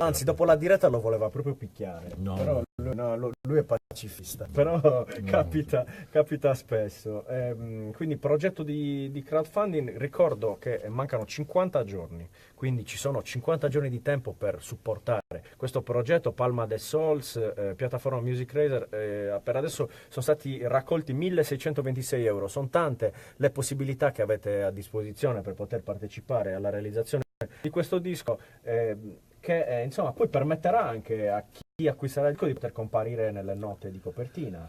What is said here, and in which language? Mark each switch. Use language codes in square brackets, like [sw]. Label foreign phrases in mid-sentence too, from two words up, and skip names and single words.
[it] Anzi, dopo la diretta lo voleva proprio picchiare. No, però lui è pacifista. Però capita spesso. Quindi progetto di crowdfunding, ricordo che mancano 50 giorni, quindi ci sono 50 giorni di tempo per supportare questo progetto. Palma de Sols, piattaforma Music Raiser, per adesso sono stati raccolti 1.626 euro. Sono tante le possibilità che avete a disposizione per poter partecipare alla realizzazione di questo disco, che insomma poi permetterà anche a chi acquisterà il disco di poter comparire nelle note di copertina.